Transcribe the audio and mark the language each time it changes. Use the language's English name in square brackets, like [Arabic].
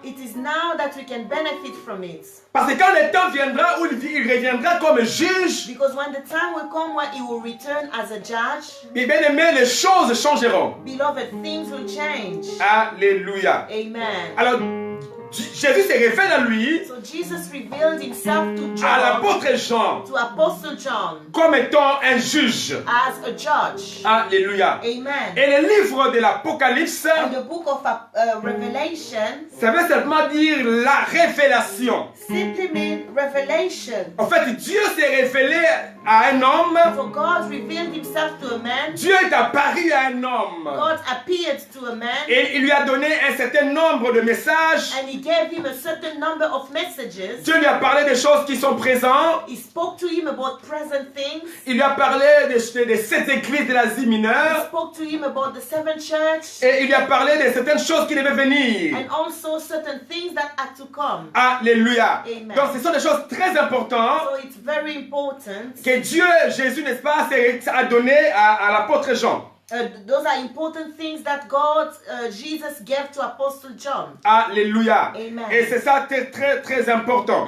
[English] it is now that we can benefit from it. [French] Parce que quand le temps viendra où il reviendra comme juge, [English] Because when the time will come when he will return as a judge, [French] bien aimé, les choses changeront. [English] beloved, things will change. [French] Alléluia. [English] Amen. [French] Alors, Jésus se révèle à lui, [English] So Jesus revealed himself to [French] à [English] John, [French] l'apôtre Jean, [English] to Apostle John, [French] comme étant un juge. [English] as a judge. [French] Alléluia. [English] Amen. [French] Et le livre de l'Apocalypse, [English] In the book of Revelation, [French] ça veut simplement dire la révélation. [English] simply mean revelation. [French] En fait, Dieu s'est révélé à un homme. [English] So God revealed himself to a man. [French] Dieu est apparu à un homme. [English] God appeared to a man, [French] Et il lui a donné un certain nombre de messages [English] and he gave him a certain number of messages. [French] Dieu lui a parlé des choses qui sont présentes. [English] He spoke to him about present things. [French] Il lui a parlé des 7 églises de l'Asie [English] He [French] mineure. [English] spoke to him about the seven church. [French] Et il lui a parlé de certaines choses qui devaient venir. [English] And also certain things that had to come. [French] Alléluia. [English] Amen. [French] Donc ce sont des choses très importantes [English] So it's very important. [French] que Dieu, Jésus, n'est-ce pas, a donné à l'apôtre Jean. [English] Those are important things that God, Jesus gave to Apostle John. [French] Alléluia. [English] Amen. [French] Et c'est ça très, très, très important.